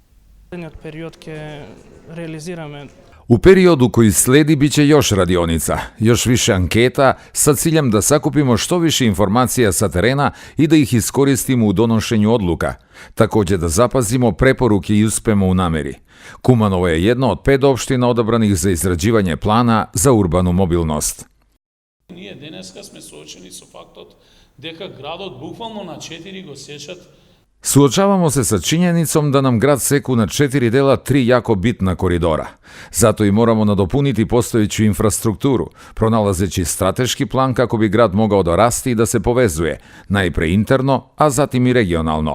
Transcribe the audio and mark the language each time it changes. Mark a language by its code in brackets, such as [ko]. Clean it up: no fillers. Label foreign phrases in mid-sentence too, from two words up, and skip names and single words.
[sr] U periodu koji sledi biće još radionica, još više anketa sa ciljem da sakupimo što više informacija sa terena i da ih iskoristimo u donošenju odluka. Također da zapazimo preporuke i uspemo u nameri. Kumanovo je jedna od 5 opština odabranih za izrađivanje plana za urbanu mobilnost. [mk] Ние денеска сме соочени со фактот дека градот буквално на 4 го сечат. [sr] Suočavamo se sa činjenicom da nam grad seku na 4 dela 3 jako bitna koridora. Zato i moramo nadopuniti postojeću infrastrukturu, pronalazeći strateški plan kako bi grad mogao dorasti i da se povezuje, najpre interno, a zatim i regionalno.